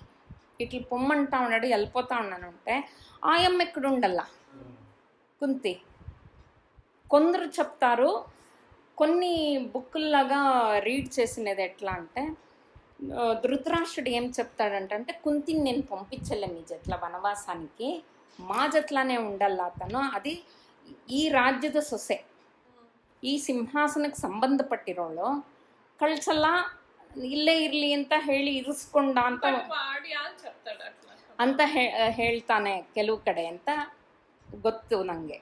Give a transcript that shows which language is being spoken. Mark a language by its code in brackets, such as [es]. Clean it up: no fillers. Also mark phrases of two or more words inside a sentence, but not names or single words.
[te] ఇట్లా పొమ్మంటా ఉన్నాడు, వెళ్ళిపోతా ఉన్నానంటే ఆయమ్మ ఎక్కడ ఉండల్లా కుంతి. కొందరు చెప్తారు, కొన్ని బుక్కుల్లాగా రీడ్ చేసినది ఎట్లా అంటే ధృతరాష్ట్రుడు ఏం చెప్తాడంటే కుంతిని నేను పంపించలే మీ జట్ల వనవాసానికి, మా జట్లానే ఉండಲ್ಲ అతను, అది [kn] ಈ ರಾಜ್ಯದ ಸೊಸೆ, ಈ ಸಿಂಹಾಸನಕ್ಕೆ ಸಂಬಂಧಪಟ್ಟಿರೋಳು, ಕಳ್ಸಲ್ಲ ಇಲ್ಲೇ ಇರಲಿ ಅಂತ ಹೇಳಿ ಇರಿಸ್ಕೊಂಡ ಅಂತ ಹೇಳ್ತಾನೆ ಕೆಲವು ಕಡೆ ಅಂತ ಗೊತ್ತು ನನಗೆ.